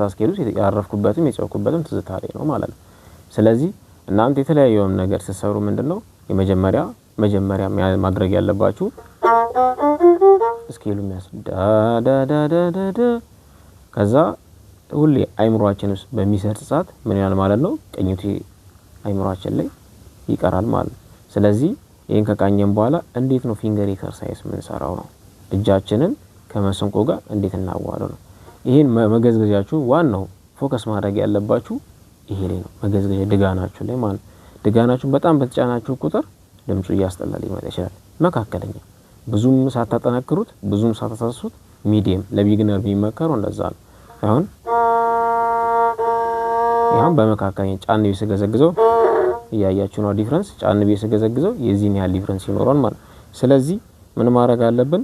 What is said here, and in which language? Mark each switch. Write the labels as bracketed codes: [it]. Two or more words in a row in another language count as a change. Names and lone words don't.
[am] ስኬል ውስጥ ያረፍኩበትም የጨውኩበትም ትዝታ ላይ ነው ማለት ነው። ስለዚህ እናንተ የተለያየውን ነገር ስትሰሩ ምንድነው መጀመሪያ ማድረግ ያለባችሁ ስኬሉ የሚያስ ዳ ዳ ዳ ዳ ዳ ከዛ ሁሌ አይምሮአችን ውስጥ በሚሰርጽ ሰዓት ምን ይላል ማለት ነው? ቅኝቱ አይምሮአችን ላይ ይቀራል ማለት ነው። ስለዚህ ይሄን ከቃኘን በኋላ እንዴት ነው [en] finger exercise [am] የምንሰራው ነው? እጃችንን ከመሰንቆ ጋር እንዴት እናዋለው ነው? ይሄን መገዝገዣችሁ ዋናው ፎከስ ማድረግ ያለባችሁ ይሄ ላይ ነው። መገዝገዣ ድጋናችሁ ላይ ማለት ድጋናችሁ በጣም በተጫናችሁ ቁጥር ድምፁ እያስጠላ ሊመጣ ይችላል። መካከለኛ ብዙም ሳታጠናክሩት ብዙም ሳታሳሱት ሚዲየም ለቢግነር ቢመከሩ እንደዛ ነው። አሁን በመካከለኛ ጫን ብዬ ስገዘግዘው እያያችሁ ነው ዲፍረንስ። ጫን ብዬ ስገዘግዘው የዚህን ያህል ዲፍረንስ ይኖራል ማለት። ስለዚህ ምን ማድረግ አለብን?